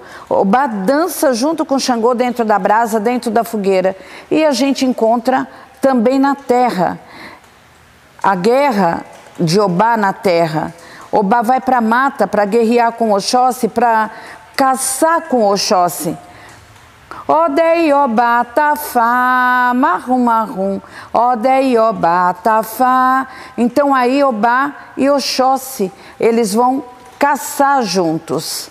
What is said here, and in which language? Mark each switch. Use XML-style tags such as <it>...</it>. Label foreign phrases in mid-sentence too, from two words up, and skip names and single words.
<pt>Obá dança junto com Xangô dentro da brasa, dentro da fogueira. E a gente encontra também na terra, a guerra de Obá na terra. Obá vai para a mata para guerrear com Oxóssi, para caçar com Oxóssi.</pt> <yo>Odei Obá tafá, marrum marrum, Odei Obá tafá.</yo> <pt>Então aí Obá e Oxóssi, eles vão caçar juntos.</pt>